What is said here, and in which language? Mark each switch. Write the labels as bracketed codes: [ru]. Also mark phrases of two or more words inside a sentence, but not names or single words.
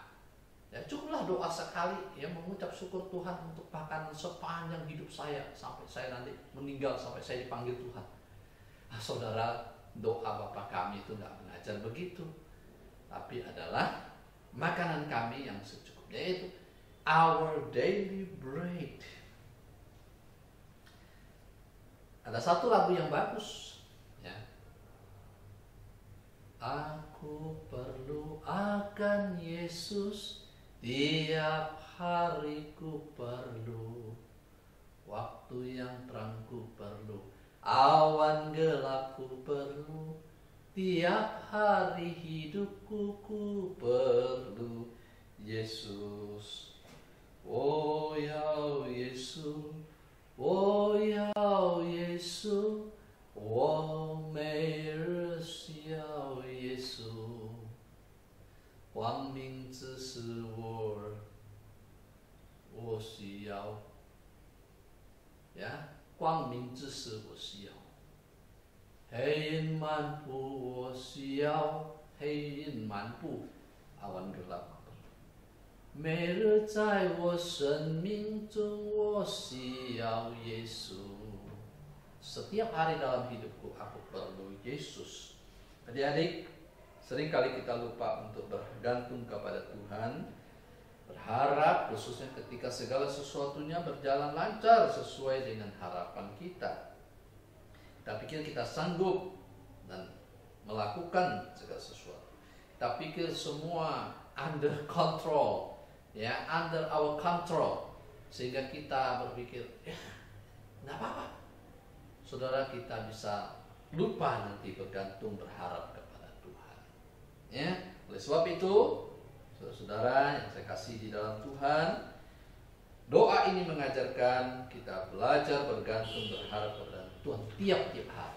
[id] Ya cukuplah doa sekali ya, mengucap syukur Tuhan untuk makanan sepanjang hidup saya sampai saya nanti meninggal, sampai saya dipanggil Tuhan. Saudara, doa Bapa kami itu nggak mengajar begitu, tapi adalah makanan kami yang secukupnya, yaitu [en] our daily bread. [id] Ada satu lagu yang bagus ya. Aku perlu akan Yesus, tiap hari ku perlu, waktu yang terang ku perlu, awan gelap ku perlu, tiap hari hidupku ku perlu Yesus. Oh ya Yesus, oh ya Yesus, [zh] 我每日需要耶稣，光明只是我需要，呀，光明只是我需要，黑暗漫步我需要，黑暗漫步 [id] awan gelap。 [zh] 每日在我生命中，我需要耶稣。 [id] Setiap hari dalam hidupku aku perlu Yesus. Adik-adik, seringkali kita lupa untuk bergantung kepada Tuhan, berharap khususnya ketika segala sesuatunya berjalan lancar sesuai dengan harapan kita. Kita pikir kita sanggup dan melakukan segala sesuatu. Kita pikir semua [en] under control, [id] ya, [en] under our control, [id] sehingga kita berpikir, ya, nggak apa-apa. Saudara, kita bisa lupa nanti bergantung, berharap kepada Tuhan. Ya, oleh sebab itu, saudara-saudara yang saya kasih di dalam Tuhan, doa ini mengajarkan kita belajar bergantung, berharap kepada Tuhan tiap-tiap hari.